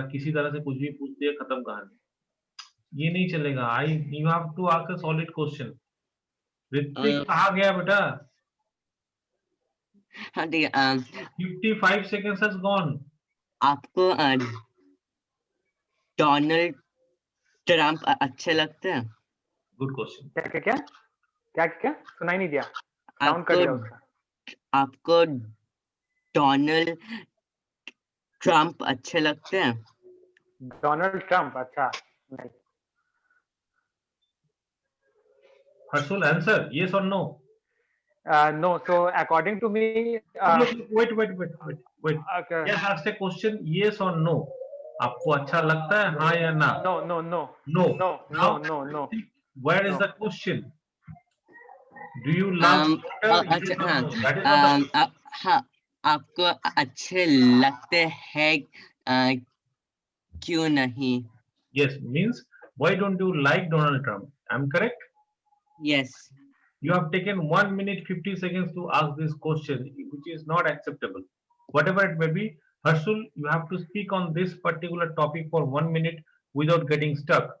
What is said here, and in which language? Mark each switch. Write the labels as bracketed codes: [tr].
[hi] किसी तरह से कुछ भी पूछ दिया, खत्म कहानी. ये नहीं चलेगा. [en] You have to ask a solid question. [hi] Hrithik कहाँ गया बेटा? हाँ ठीक है. [en] 55 seconds has gone. [hi] आपको डोनाल्ड ट्रम्प अच्छे लगते हैं? [en] Good question. [hi] क्या सुनाई नहीं दिया. साउंड कट गया उसका. आपको डोनाल्ड ट्रम्प अच्छे लगते हैं? डोनाल्ड ट्रम्प अच्छा. [en] Harshul, answer yes or no? No. So according to me, wait. okay. Yes, ask a question. Yes or no? [hi] आपको अच्छा लगता है, हाँ या ना? [en] No. Now, where is the question? Do you love water? Yes or no? That is not the [hi] हाँ, आपको अच्छे लगते हैं क्यों नहीं? [en] Yes means why don't you like Donald Trump? I'm correct? Yes. You have taken 1 minute 50 seconds to ask this question, which is not acceptable. Whatever it may be, Harshul, you have to speak on this particular topic for 1 minute without getting stuck.